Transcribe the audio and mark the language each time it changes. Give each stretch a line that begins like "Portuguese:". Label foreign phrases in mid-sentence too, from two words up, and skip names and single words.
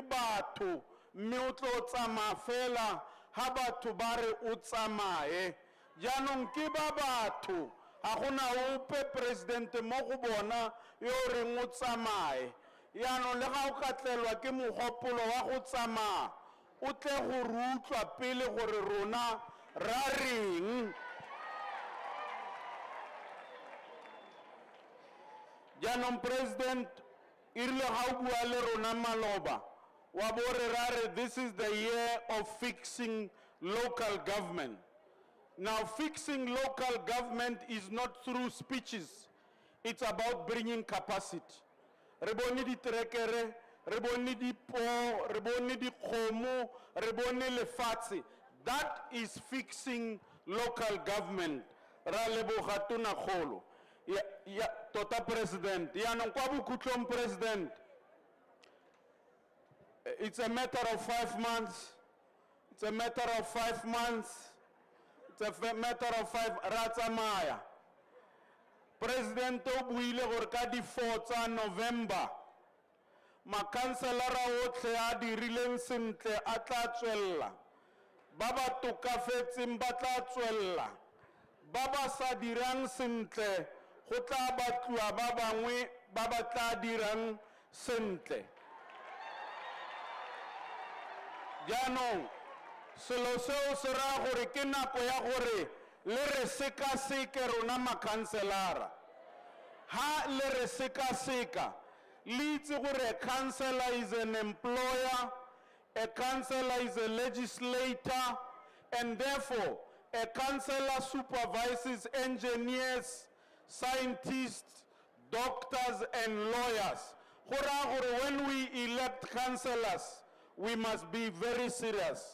Tswana: batho mme o tlo tsamaya fela ha batho ba re o tsamaye jaanong ke ba batho ga gona ope president mo go bona yo reng o tsamaye jaanong le ga o ka tlelwa ke mogopolo wa go tsamaya o tle go rutlwa pele gore rona ra reng jaanong president irile ga o bua le rona maloba wa bo re ra re
English: this is the year of fixing local government. Now fixing local government is not through speeches, it's about bringing capacity.
Tswana: Re bone di trekere, re bone di po, re bone di kgomo, re bone lefatshe.
English: That is fixing local government.
Tswana: Ra leboga tona kgolo. Ya tota president ya nong kwa bokhutlong president
English: it's a matter of 5 months it's a matter of 5 months it's a matter of 5
Tswana: ra tsamaya president o buile gore ka di 4 tsa November makanselara otlhe a dirileng sentle a tla tswella ba ba tokafetseng ba tla tswella ba ba sa dirang sentle go tla batliwa ba bangwe ba ba tla dirang sentle jaanong selo seo se raya gore ke nako ya gore le re sekaseke rona makhanselara ha le re sekaseka le itse gore
English: a councillor is an employer, a councillor is a legislator, and therefore a councillor supervises engineers, scientists, doctors, and lawyers. When we elect councillors, we must be very serious.